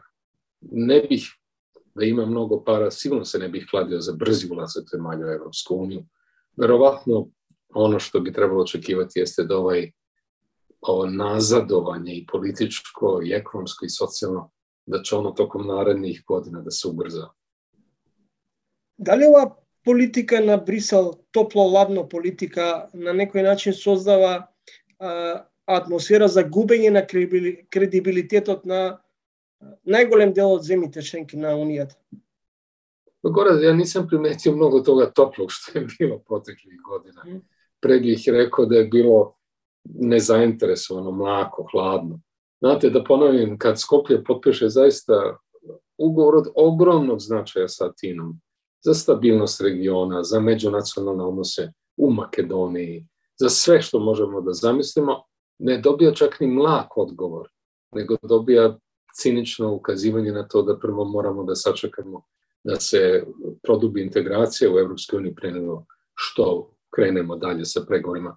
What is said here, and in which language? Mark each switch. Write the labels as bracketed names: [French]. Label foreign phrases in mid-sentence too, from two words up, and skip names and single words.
[Serbian] Ne bih da ima mnogo para, sigurno se ne bih kladio za brzi ulazak zemalja u Evropsku uniju. Verovatno ono što bi trebalo očekivati jeste da ovo nazadovanje i političko, i ekonomsko, i socijalno, da će ono tokom narednih godina da se ubrza. [Macedonian] Да ли ова политика на Брисел, топло-ладно политика, на некој начин создава атмосфера за губење на кредибилитетот на најголем дел од земјите членки на Унијата? [Serbian] Goran, ja nisam primetio mnogo toga toplog što je bilo proteklih godina. Pre bih rekao da je bilo nezainteresovano, mlako, hladno. Znate, da ponovim, kad Skoplje potpiše zaista ugovor od ogromnog značaja sa Atinom, za stabilnost regiona, za međunacionalne odnose u Makedoniji, za sve što možemo da zamislimo, ne dobija čak ni mlak odgovor, nego dobija cinično ukazivanje na to da prvo moramo da sačekamo da se produbi integracija u Evropskoj uniji pre nego što krenemo dalje sa pregovorima.